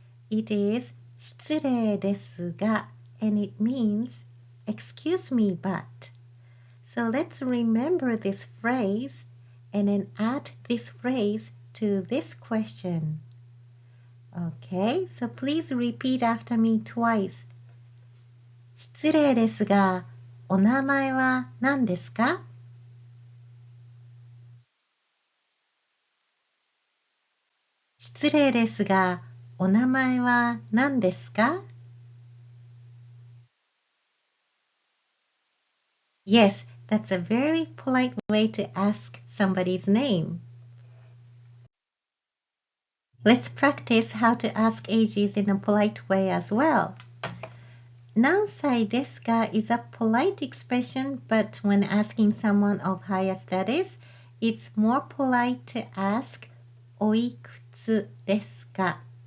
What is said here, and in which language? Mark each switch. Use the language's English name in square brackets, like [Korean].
[English] It is [Japanese] 失礼ですが [English] and it means excuse me but. So let's remember this phrase and then add this phrase to this question. Okay, so please repeat after me twice. [Japanese] 失礼ですが、お名前は何ですか? 失礼ですが、お名前は何ですか? [English] Yes, that's a very polite way to ask somebody's name. Let's practice how to ask ages in a polite way as well. [Japanese] 何歳ですか [English] is a polite expression, but when asking someone of higher status, it's more polite to ask [Japanese] おいくつですか?